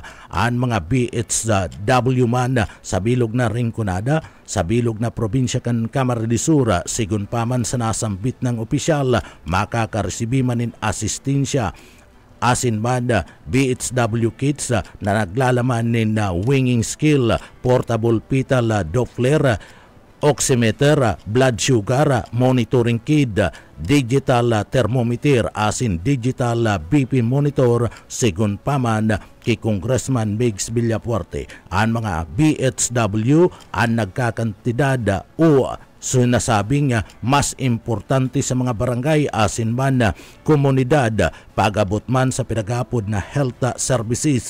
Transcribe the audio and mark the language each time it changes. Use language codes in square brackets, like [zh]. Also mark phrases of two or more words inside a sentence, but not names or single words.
[bik] Ang mga BHW man sa bilog na Rinconada, sa bilog na probinsya kan Camarines Sur, sigun paman sa nasambit ng opisyal, makakaresibi manin asistensya. Asin man [en] BHW kits [bik] na naglalaman nin [en] winging skill, portable fetal Doppler, oximeter, blood sugar, monitoring kit, digital thermometer, [bik] asin [en] digital BP monitor, [bik] sigun paman kay Congressman Migs Villapuerte. Ang mga BHW ang nagkakantidad o sinasabing mas importante sa mga barangay asin man komunidad pagabot man sa pinagapod na [en] health services.